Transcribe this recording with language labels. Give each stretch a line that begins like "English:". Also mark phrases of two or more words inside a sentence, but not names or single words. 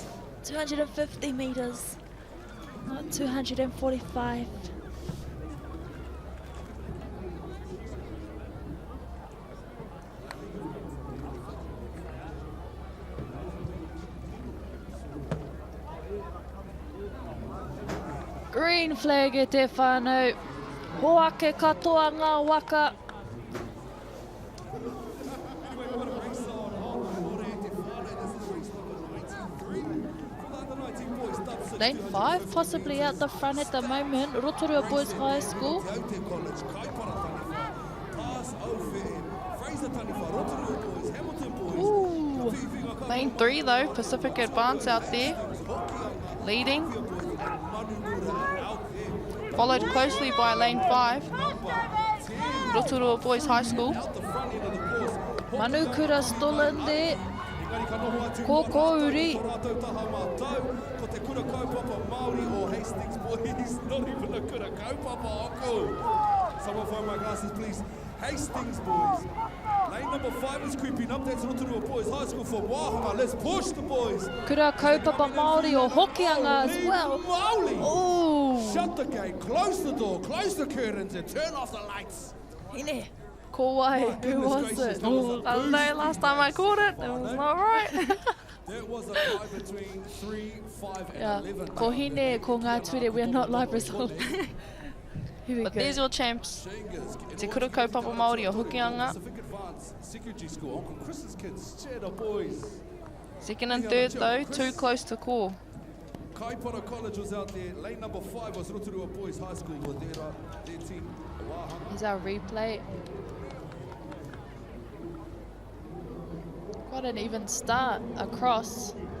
English: 250 metres, not 245. Green flag
Māori: e te whānau. Hoake katoa ngā waka.
English: Lane 5 possibly out the front at the moment. Rotorua Boys High School. Ooh. Lane 3 though, Pacific Advance out there, leading. Followed closely by Lane 5, Rotorua Boys High School. Manukura still in there. Kokouri.
Māori: Ko te kura kaupapa Māori o Hastings Boys,
English: not even a
Māori: kura kaupapa ako.
English: Someone phone my glasses, please. Hastings Boys. Lane number 5 is creeping up. That's Rotorua Boys High School for Wahanga. Let's push the boys. Kura kaupapa Māori o Hokianga as well. Maoli. Shut the gate, close the door, close the curtains and turn off the lights.
Māori: Hine. Ko wai,
English: who was it? I don't know, last time I caught it, it was not right. There was a fight between 3, 5 and 11.
Māori: Ko hine, ko ngā tuire,
English: we are not live results. Here we But go. there's your champs. Te kura kaupapa Māori o Hokianga. Pacific Advanced Secondary School. Uncle Chris's kids. Cheer the boys. Second and third though, too close to call. Kaipara College was out there. Lane number 5 was Rotorua Boys High School with their team. Here's our replay. Quite an even start across.